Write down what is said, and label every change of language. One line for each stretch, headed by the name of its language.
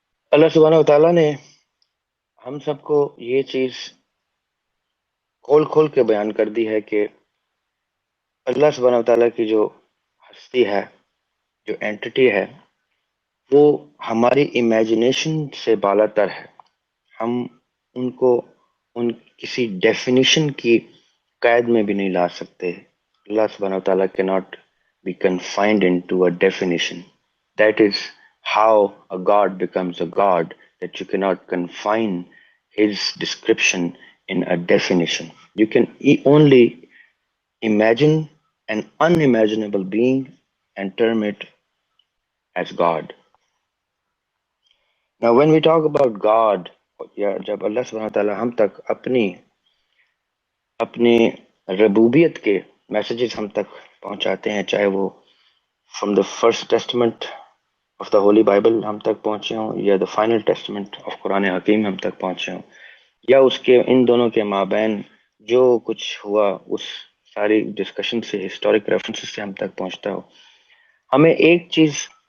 Urdu: اللہ سبحانہ و تعالیٰ نے ہم سب کو یہ چیز کھول کھول کے بیان کر دی ہے کہ اللہ سبحانہ و تعالیٰ کی جو ہستی ہے، جو اینٹی ہے، وہ ہماری امیجنیشن سے بالا تر ہے۔ ہم ان کو ان کسی ڈیفینیشن کی قید میں بھی نہیں لا سکتے۔ اللہ سبحانہ و تعالیٰ
English: cannot be confined into a definition. That is how a God becomes a God, that you cannot confine his description in a definition. You can only imagine an unimaginable being and term it as God. Now when we talk about God،
Urdu: یا جب اللہ سبحانہ تعالیٰ ہم تک اپنی ربوبیت کے messages ہم تک پہنچاتے ہیں، چاہے وہ
English: from the first testament of the holy Bible
Urdu: ہم تک پہنچے ہوں، یا
English: the final testament of
Urdu: قرآن حکیم ہم تک پہنچے ہوں، یا اس کے ان دونوں کے مابین جو کچھ ہوا اس ساری ڈسکشن سے، ہسٹورک ریفرنسز سے ہم تک پہنچتا ہو، ہمیں ایک چیز